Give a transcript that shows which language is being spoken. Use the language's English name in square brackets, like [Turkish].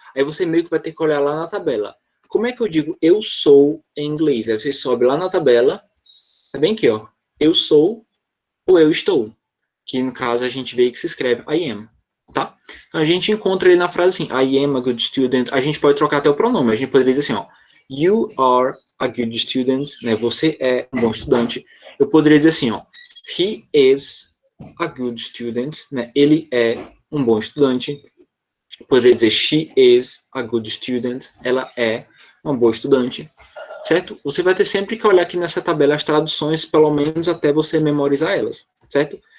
[Portuguese] Aí você meio que vai ter que olhar lá na tabela. Como é que eu digo eu sou em inglês? Aí você sobe lá na tabela, tá bem aqui, ó. Eu sou ou eu estou. Que no caso a gente vê que se escreve [English] I am, [Portuguese] tá? Então a gente encontra ele na frase assim, [English] I am a good student. [Portuguese] A gente pode trocar até o pronome. A gente poderia dizer assim, ó. [English] You are a good student, né? [Portuguese] Você é um bom estudante. Eu poderia dizer assim, ó. [English] He is a good student, [Portuguese] né? Ele é um bom estudante. Eu poderia dizer [English] she is a good student. [Portuguese] Ela é uma boa estudante, certo? Você vai ter sempre que olhar aqui nessa tabela as traduções, pelo menos até você memorizar elas, certo?